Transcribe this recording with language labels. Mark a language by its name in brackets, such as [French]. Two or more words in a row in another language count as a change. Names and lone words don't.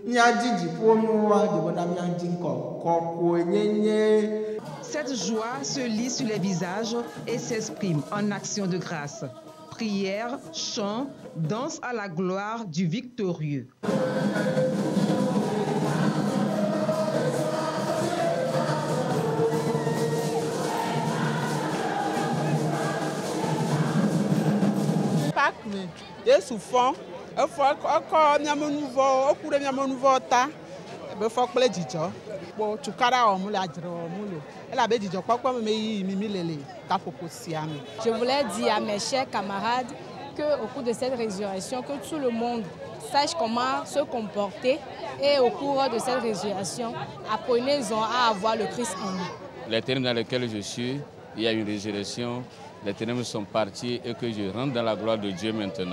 [French] Cette joie se lit sur les visages et s'exprime en action de grâce. Prière, chant, danse à la gloire du victorieux. [Ewe] Yesu fɔ efɔ ekɔ miame nuvɔ eku ɖe miame nuvɔ ta ebe fɔ kple dzidzɔ kpo tukara wɔm le adzre wɔm le elabe dzidzɔkpɔkpɔ me yi mimi le taƒoƒo sia me. [French] Je voulais dire à mes chers camarades que au cours de cette résurrection que tout le monde sache comment se comporter et au cours de cette résurrection apprenez-en à avoir le Christ en nous. Les termes dans lesquels je suis, il y a une résurrection. Les ténèbres sont partis et que je rentre dans la gloire de Dieu maintenant.